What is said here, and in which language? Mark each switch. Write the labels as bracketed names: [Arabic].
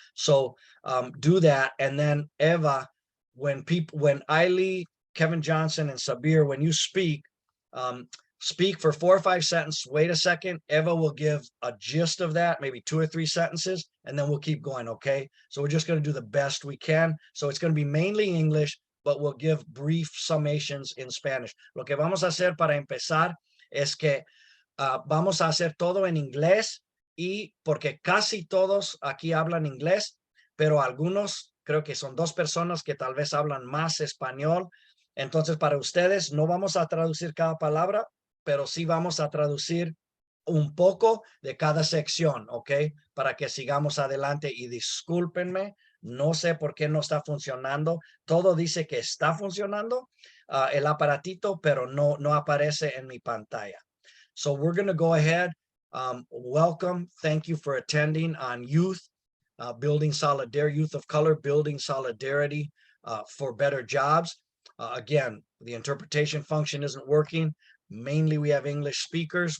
[English] So do that. And then Eva, when Illie, Kevin Johnson, and Sabir, when you speak, speak for 4 or 5 sentences, wait a second, Eva will give a gist of that, maybe 2 or 3 sentences, and then we'll keep going, okay? So we're just gonna do the best we can. So it's gonna be mainly English, but we'll give brief summations in Spanish. [Spanish] Lo que vamos a hacer para empezar es que vamos a hacer todo en inglés, y porque casi todos aquí hablan inglés, pero algunos, creo que son 2 personas que tal vez hablan más español. Entonces, para ustedes no vamos a traducir cada palabra, pero sí vamos a traducir un poco de cada sección, ¿ok? Para que sigamos adelante. Y discúlpenme, no sé por qué no está funcionando. Todo dice que está funcionando, el aparatito, pero no aparece en mi pantalla. [English] So we're going to go ahead. Welcome. Thank you for attending on youth, building solidarity, youth of color, building solidarity for better jobs. Again, the interpretation function isn't working. Mainly we have English speakers.